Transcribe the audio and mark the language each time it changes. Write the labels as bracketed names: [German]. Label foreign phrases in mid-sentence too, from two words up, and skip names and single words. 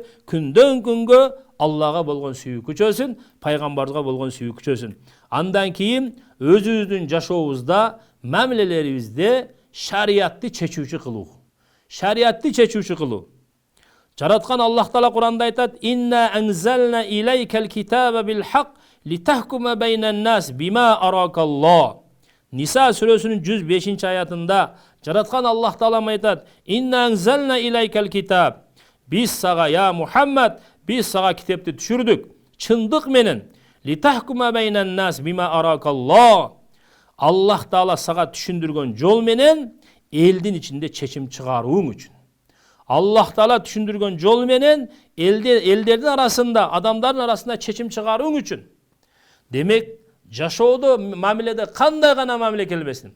[Kyrgyz] Күндөн күнгө Аллага болгон сүйүү күчөсүн, пайгамбарга болгон сүйүү күчөсүн. Андан кийин өзүбүздүн жашообузда, мамилелерибизде шариятты чечүүчү кылуу. Шариятты чечүүчү кылуу. Жараткан Аллах Таала Куранда айтат: [Arabic] "إنا أنزلنا إليك الكتاب بالحق لتحكم بين الناس بما أراك الله." [Kyrgyz] Ниса сүрөсүнүн 105-аятында жараткан Аллах Таала айтат: [Arabic] "إنا أنزلنا إليك الكتاب." [Kyrgyz] Биз сага, я Мухаммад, биз сага китепти түшүрдүк, чындык менен. [Arabic] لتحكم بين الناس بما أراك الله. [Kyrgyz] Аллах Таала сага түшүндүргөн жол менен элдин ичинде чечим чыгарууң үчүн. Аллах Таала түшүндүргөн жол менен элдердин арасында, адамдардын арасында чечим чыгарууң үчүн. Демек, жашоодо мамиледе кандай гана мамиле келбесин.